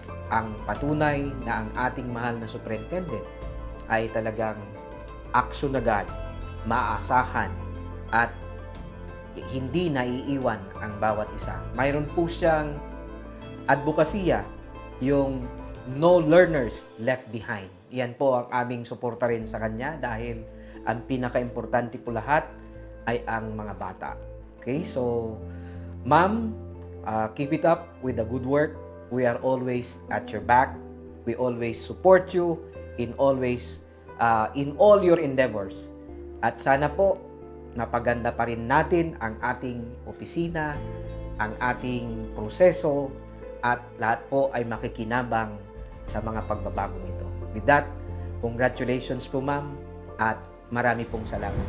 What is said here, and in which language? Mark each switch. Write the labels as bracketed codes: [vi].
[tl] ang patunay na ang ating mahal na superintendent ay talagang aksyon agad, maaasahan, at hindi naiiwan ang bawat isa. Mayroon po siyang advokasya, yung [en] no learners left behind. [tl] Yan po ang aming suporta rin sa kanya dahil ang pinaka-importante po lahat ay ang mga bata. [en] Okay, so ma'am, keep it up with the good work. We are always at your back. We always support you in all your endeavors. [tl] At sana po napaganda pa rin natin ang ating opisina, ang ating proseso, at lahat po ay makikinabang sa mga pagbabagong ito. [en] With that, congratulations [tl] po ma'am at marami pong salamat.